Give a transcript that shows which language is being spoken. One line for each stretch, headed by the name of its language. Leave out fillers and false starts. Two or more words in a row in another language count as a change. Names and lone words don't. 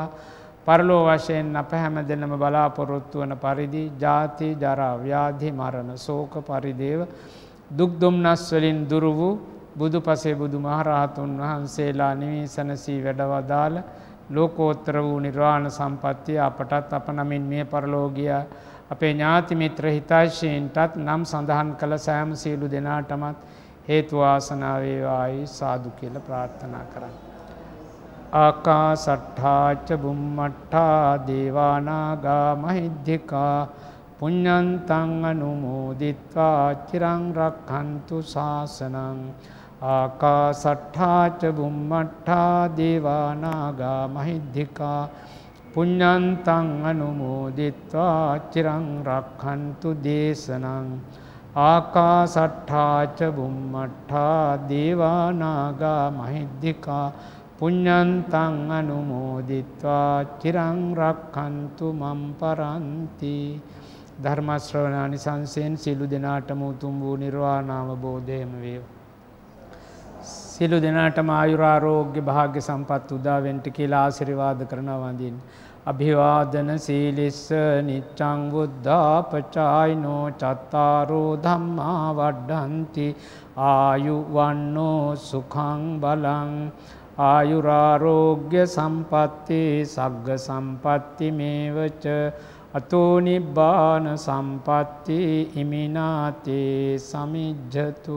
Sinhala: පරලෝ වශයෙන් අප හැම දෙන්නම බලාපොරොත්තු වන පරිදි ජාති ජරා ව්‍යාධි මරණ ශෝක පරිදේව දුක් දුම්නස් වලින් දුර වූ බුදුපසේ බුදුමහරහතුන් වහන්සේලා නිවී සැනසී වැඩවදාළ ලෝකෝත්තර වූ නිර්වාණ සම්පත්තිය අපටත් අප නමින් මේ පරලෝකීය අපේ ඥාති මිත්‍ර හිතයිෂීන්ටත් නම් සඳහන් කළ සෑම සියලු දෙනාටමත් හේතු වාසනා වේවායි සාදු කියලා ප්‍රාර්ථනා කරන්නේ.
Pali: ආකාසට්ඨා ච බුම්මට්ඨා දේවානාගා මහිද්దికා පුඤ්ඤන්තං අනුමෝදිත්වා චිරං රක්ඛන්තු ශාසනං. ආකාසට්ඨා ච බුම්මට්ඨා දේවානාගා මහිද්దికා පුඤ්ඤන්තං අනුමෝදිත්වා චිරං රක්ඛන්තු දේශනං. ආකාසට්ඨා ච බුම්මට්ඨා දේවානාගා මහිද්దికා පුඤ්ඤන්තං අනුමෝදිත්වා චිරං රක්ඛන්තු මම් පරන්ති.
Sinhala: ධර්ම ශ්‍රවණානිසංසයෙන් සියලු දෙනාටම උතුම් වූ නිර්වාණ අවබෝධයම වේවා. සියලු දෙනාටම ආයුරාරෝග්‍ය භාග්‍ය සම්පත් උදා වෙන්න කියලා ආශිර්වාද කරනවා වඳින්න.
Pali: අභිවාදන සීලිස්ස නිච්ඡං බුද්ධාපචායිනෝ චත්තාරෝ ධම්මා වඩ්ඩಂತಿ ආයුවන්නෝ සුඛං බලං ආයුරාරෝග්‍ය සම්පatti සග්ග සම්පatti මේවච අතෝ නිබ්බාන සම්පatti ඉමිනාතේ සමිජ්ජතු.